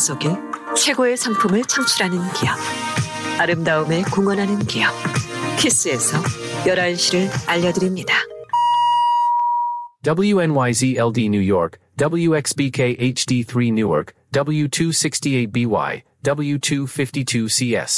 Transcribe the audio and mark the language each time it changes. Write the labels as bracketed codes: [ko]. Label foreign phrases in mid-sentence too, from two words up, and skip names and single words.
[ko] 속에 최고의 상품을 창출하는 기업, 아름다움에 공헌하는 기업, 키스에서 11시를 알려드립니다. [en] WNYZ LD New York, WXBK HD3 Newark, W268BY, W252CS.